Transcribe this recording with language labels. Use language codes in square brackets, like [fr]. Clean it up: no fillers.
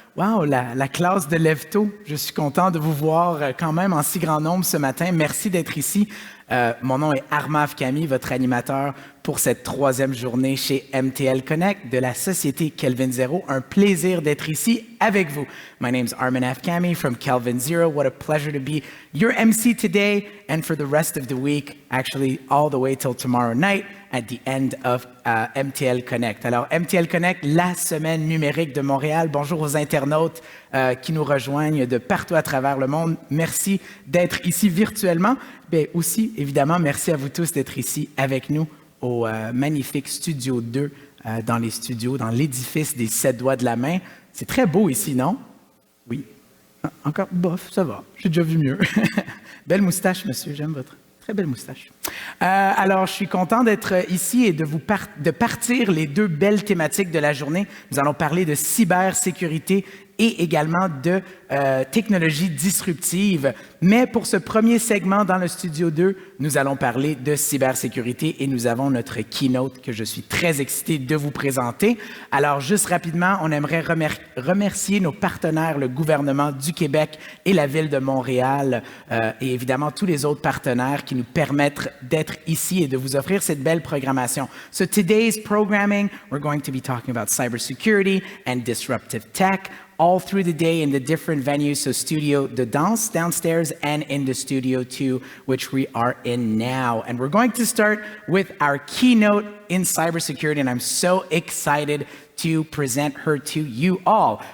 [fr] Wow, la classe de lève-tôt. Je suis content de vous voir quand même en si grand nombre ce matin. Merci d'être ici. Mon nom est Armand Afkami, votre animateur pour cette troisième journée chez MTL Connect de la société Kelvin Zero. Un plaisir d'être ici avec vous. [en] My name's Armand Afkami from Kelvin Zero. What a pleasure to be your MC today and for the rest of the week, actually all the way till tomorrow night at the end of MTL Connect. [fr] Alors, MTL Connect, la semaine numérique de Montréal. Bonjour aux internautes qui nous rejoignent de partout à travers le monde. Merci d'être ici virtuellement. Bien, aussi, évidemment, merci à vous tous d'être ici avec nous au magnifique Studio 2 dans l'édifice des 7 doigts de la main. C'est très beau ici, non? Oui. Ah, encore bof, ça va. J'ai déjà vu mieux. Belle moustache, monsieur. J'aime votre très belle moustache. Alors, je suis content d'être ici et de partir les deux belles thématiques de la journée. Nous allons parler de cybersécurité et également de technologies disruptives. Mais pour ce premier segment dans le Studio 2, nous allons parler de cybersécurité et nous avons notre Keynote que je suis très excité de vous présenter. Alors, juste rapidement, on aimerait remercier nos partenaires, le gouvernement du Québec et la Ville de Montréal et évidemment tous les autres partenaires qui nous permettent d'être ici et de vous offrir cette belle programmation. [en] So today's programming, we're going to be talking about cybersecurity and disruptive tech all through the day in the different venues, so Studio de Danse downstairs and in the Studio 2, which we are in now. And we're going to start with our keynote in cybersecurity, and I'm so excited to present her to you all.